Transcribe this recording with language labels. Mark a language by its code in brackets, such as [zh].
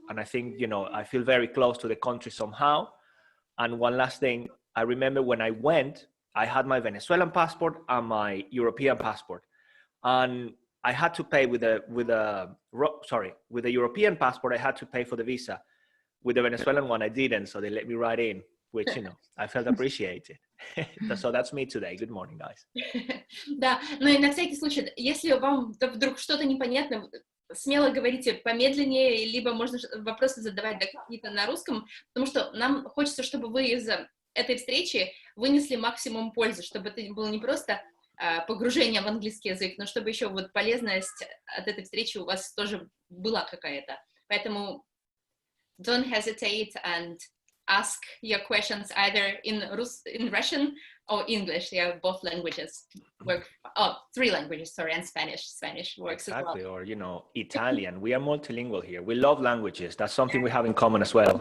[en] And I think, I feel very close to the country somehow. And one last thing, I remember when I went, I had my Venezuelan passport and my European passport. And I had to pay with the European passport, I had to pay for the visa. With the Venezuelan one, I didn't. So they let me right in, which, I felt appreciated. So that's me today. Good morning, guys. [ru] Да, но и на всякий случай, если вам вдруг что-то непонятно, смело говорите помедленнее, либо можно вопросы задавать какие-то на русском, потому что нам хочется, чтобы вы из этой встречи вынесли максимум пользы, чтобы это было не просто погружение в английский язык, но чтобы еще вот полезность от этой встречи у вас тоже была какая-то. Поэтому [en] don't hesitate and ask your questions either in Russian or English. Yeah, both languages work. Oh, 3 languages, sorry, and Spanish. Spanish works exactly, as well. Or, Italian. We are multilingual here. We love languages. That's something we have in common as well.